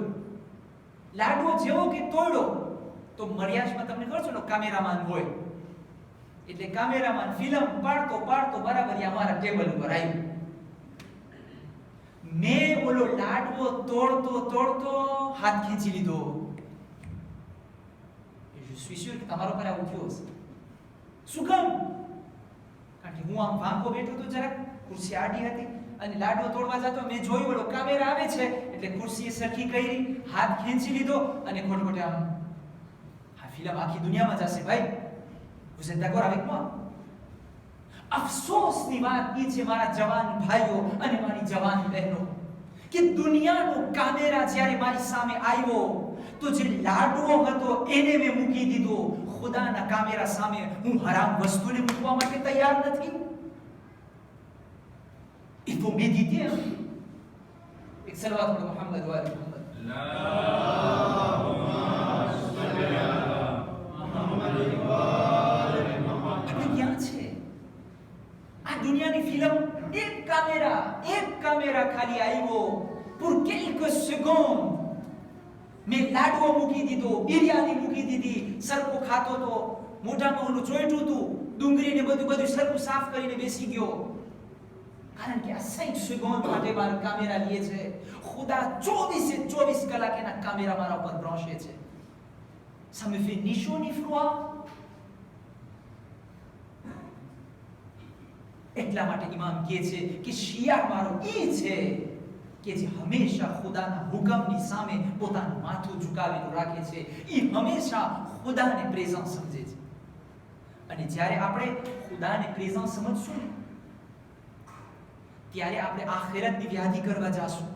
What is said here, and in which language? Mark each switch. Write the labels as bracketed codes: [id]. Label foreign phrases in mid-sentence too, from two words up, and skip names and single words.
[gu] લાડવો જેવો કે તોડ્યો તો મરિયાજમાં તમને ખબર છે ને કેમેરામાન હોય, એટલે કેમેરામાન ફિલ્મ પાડતો પાડતો બરાબર અમારા ટેબલ ઉપર આવ્યો. મેં બોલો લાડવો તોડતો તોડતો હાથ ખેંચી લીધો. [fr] je suis sûr [gu] કે તમારો પર આવું થયું હશે. શું કામ? કારણ કે હું આમ વાંકો બેઠો તો જરાક ખુરશી આડી હતી અને લાડવો તોડવા જતો, મેં જોયું ઓલો કેમેરા આવે છે એટલે ખુરશીએ સરખી કરી, હાથ ખેંચી લીધો અને ખોટખોટે આમ. આ ફિલ્મ આખી દુનિયામાં જશે ભાઈ. [fr] vous êtes d'accord avec moi? [gu] અફસોસની વાત એ છે મારા જવાન ભાઈઓ અને મારી જવાન બહેનો કે દુનિયાનો કેમેરા જ્યારે મારી સામે આવ્યો તો જે લાડવો હતો એને મેં મૂકી દીધો. ખુદાના કેમેરા સામે હું હરામ વસ્તુને મૂકવા માટે તૈયાર નથી. [fr] Il faut méditer. [gu] એક સલવાત પર [ar] محمد وآل محمد. [gu] દુનિયાની ફિલ્મ એક કેમેરા ખાલી આવ્યો [fr] pour quelques secondes, [gu] મેં લાડવો મૂકી દીધો, બિરયાની મૂકી દીધી, સરખો ખાતો તો, મોઢામાં ઓલું ચોઈટું હતું, ડુંગળીને બધું સરખું સાફ કરીને બેસી ગયો. કારણ કે આ 60 સેકન્ડ માટે મારો કેમેરા લે છે. ખુદા 24 કલાક એના કેમેરા મારા ઉપર બ્રાન્ચે છે. [fr] ça me fait ni chaud ni froid. [gu] એટલા માટે ઇમામ કહે છે કે શિયા મારો ઈ છે કે જે હંમેશા ખુદાના હુકમની સામે પોતાનું માથું ઝુકાવેલું રાખે છે. ઈ હંમેશા ખુદાને પ્રેઝન્ટ સમજે છે. અને જ્યારે આપણે ખુદાને પ્રેઝન્ટ સમજશું ને ત્યારે આપણે આખિરતની વ્યાધિ કરવા જાશું.